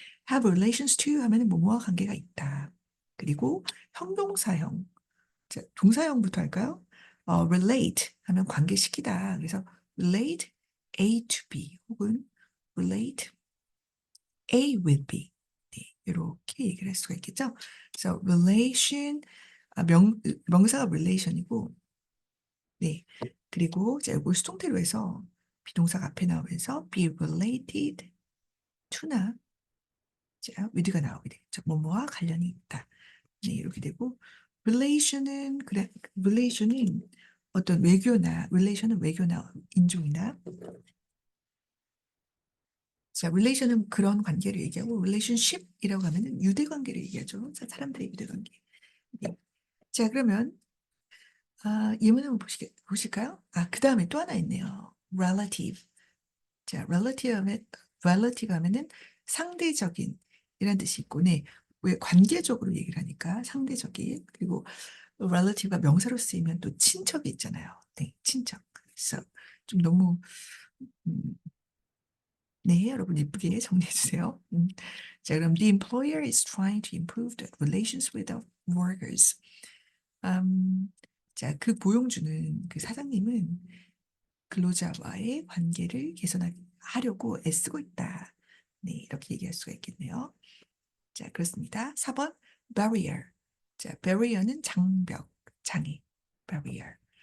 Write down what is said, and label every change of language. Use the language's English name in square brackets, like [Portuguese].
[Korean] have relations to 하면은 뭐뭐와 관계가 있다. 그리고 형용사형, 자, 동사형부터 할까요? relate 하면 관계시키다. 그래서 relate A to B 혹은 relate A with B. 네, 이렇게 얘기를 할 수가 있겠죠. 그래서 relation, 명사가 relation이고, 네, 그리고 자, 이걸 수동태로 해서 비동사가 앞에 나오면서 be related to나 자, with가 나오게 되겠죠. 뭐뭐와 관련이 있다. 네, 이렇게 되고 relation은 그래 relation은 어떤 외교나 relation은 외교나 인종이나 자 relation은 그런 관계를 얘기하고 relationship이라고 하면은 유대 관계를 얘기하죠. 자, 사람들의 유대 관계. 네. 자, 그러면 예문 한번 보실까요? 그 다음에 또 하나 있네요. relative. 자, relative 하면은 상대적인 이런 뜻이 있고, 네. 왜 관계적으로 얘기를 하니까 상대적인 그리고 relative가 명사로 쓰이면 또 친척이 있잖아요. 네, 친척. 그래서 좀 너무 음, 네, 여러분 예쁘게 정리해 주세요. [English] 자, 그럼 the employer is trying to improve the relations with the workers. [Korean] 자, 그 고용주는 그 사장님은 근로자와의 관계를 개선하려고 애쓰고 있다. 네, 이렇게 얘기할 수가 있겠네요. 자, 그렇습니다. 4번 barrier. 자, barrier는 장벽, 장애, barrier.